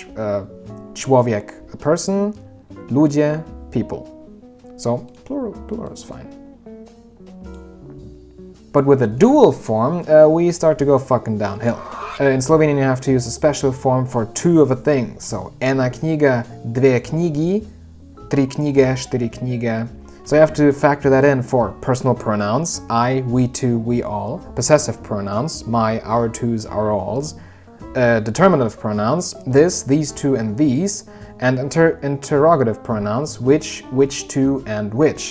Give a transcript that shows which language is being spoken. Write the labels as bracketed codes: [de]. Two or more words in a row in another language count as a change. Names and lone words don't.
[en] Człowiek, a person, ludzie, people. So plural is fine. But with a dual form, we start to go fucking downhill. In Slovenian you have to use a special form for two of a thing. So, [sl] ena knjiga, dve knjigi, tri knjige, štyri knjige. [en] So you have to factor that in for personal pronouns, I, we two, we all, possessive pronouns, my, our twos, our alls, determinative pronouns, this, these two, and these, and interrogative pronouns, which two, and which.